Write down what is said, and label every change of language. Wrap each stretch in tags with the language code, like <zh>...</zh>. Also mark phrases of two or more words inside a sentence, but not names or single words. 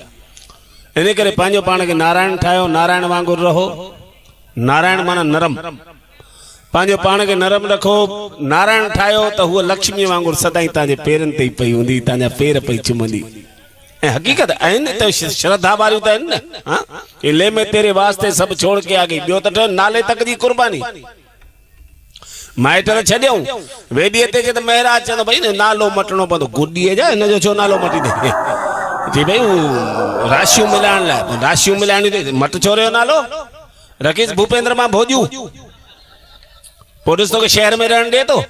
<sd>इन करे पंहिंजो पाण खे नारायण ठाहियो, नारायण वांगुरु रहो। नारायण माना नरम, पंहिंजो पाण खे नरम रखो। नारायण ठाहियो त हूअ लक्ष्मी वांगुरु सदाईं तव्हांजे पेरनि ते ई पई हूंदी, तव्हांजा पेर पई चुमंदी। हकीकत आहिनि त श्रद्धा वारियूं त आहिनि न।</sd> <hi>हाँ ले में तेरे वास्ते सब छोड़ के आ गई,</hi> <sd>ॿियो त नाले तक जी कुर्बानी। माइट छॾियऊं वेॾीअ ते त महराज चवंदो भई नालो मटणो पवंदो, गुॾीअ जा हिन जो छो नालो मटी ॾे जी भई राशियूं मिलाइण लाइ, राशियूं मिलाइण मट छोरे जो नालो रखीस भूपेंद्र मां भोजू, पोइ ॾिस तोखे शहर में रहण ॾे थो।</sd>